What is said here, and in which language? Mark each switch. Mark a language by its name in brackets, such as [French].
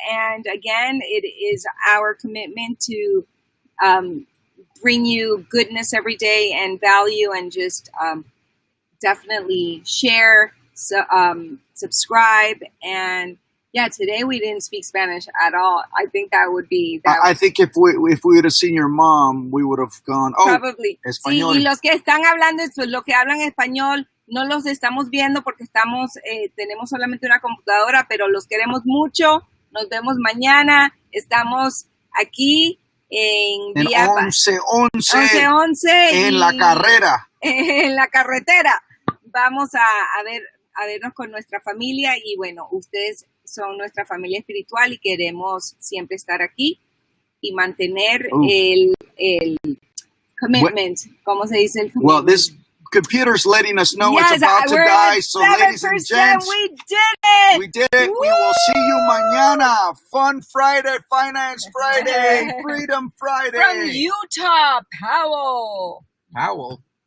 [English] And again, it is our commitment to bring you goodness every day and value, and just definitely share, subscribe. And yeah, today we didn't speak Spanish at all. I think that would be... I think if we would have seen your mom, we would have gone, probably. [Spanish] español. Sí, y los que están hablando, los que hablan español, no los estamos viendo porque tenemos solamente una computadora, pero los queremos mucho. Nos vemos mañana. Estamos aquí en 11:11 en la carrera. En la carretera. Vamos a vernos con nuestra familia, y bueno, ustedes son nuestra familia espiritual y queremos siempre estar aquí y mantener el commitment. ¿Cómo se dice el commitment? [English] Well, this computer's letting us know it's about to die, so ladies and gents, we did it! We did it. Woo! We will see you mañana. Fun Friday, Finance Friday, Freedom Friday. From Utah, Powell. Powell?